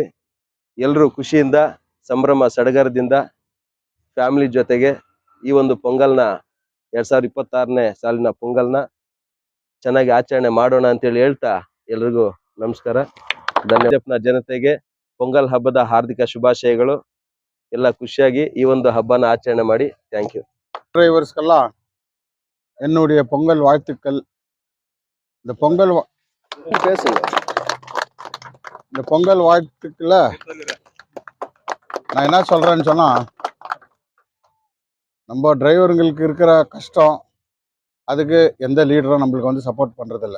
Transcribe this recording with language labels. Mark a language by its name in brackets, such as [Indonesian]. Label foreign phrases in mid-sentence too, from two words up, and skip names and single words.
[Kannada] ಎಲ್ಲರೂ ಖುಷಿಯಿಂದ, ಸಂಭ್ರಮ ಸಡಗರದಿಂದ ಫ್ಯಾಮಿಲಿ ಜೊತೆಗೆ ಈ ಒಂದು ಪೊಂಗಲ್ನ 2026ನೇ ಸಾಲಿನ ಪೊಂಗಲ್ನ ಚೆನ್ನಾಗಿ ಆಚರಣೆ ಮಾಡೋಣ ಅಂತೇಳಿ ಹೇಳ್ತಾ ಎಲ್ರಿಗೂ ನಮಸ್ಕಾರ. ಧನ್ಯವಾದ. ಜನತೆಗೆ ಪೊಂಗಲ್ ಹಬ್ಬದ ಹಾರ್ದಿಕ ಶುಭಾಶಯಗಳು. ಎಲ್ಲ ಖುಷಿಯಾಗಿ ಈ ಒಂದು ಹಬ್ಬನ ಆಚರಣೆ ಮಾಡಿ. [English] thank you. [Tamil] டிரைவர்ஸ்க்கெல்லாம் என்னுடைய பொங்கல் வாழ்த்துக்கள். இந்த பொங்கல் வாழ்த்துக்கள நான் என்ன சொல்கிறேன்னு சொன்னால், நம்ம டிரைவருங்களுக்கு இருக்கிற கஷ்டம், அதுக்கு எந்த லீடரும் நம்மளுக்கு வந்து சப்போர்ட் பண்ணுறதில்ல.